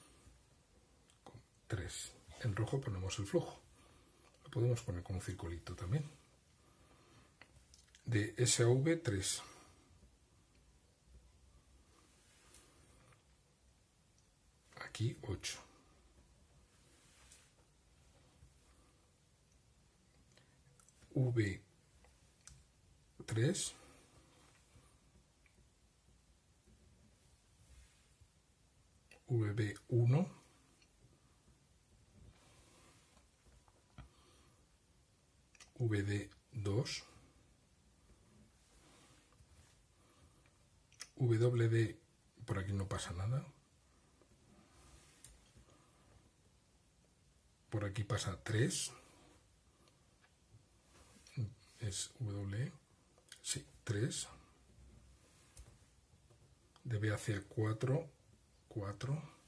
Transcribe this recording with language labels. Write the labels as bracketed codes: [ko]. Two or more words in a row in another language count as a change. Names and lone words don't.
[es] 3. En rojo ponemos el flujo. Lo podemos poner con un circulito también. De S a V, 3. Aquí 8. V 3. VB 1. VD 2. WD, por aquí no pasa nada. Por aquí pasa 3. Es W. Sí, 3. De B hacia 4, 4.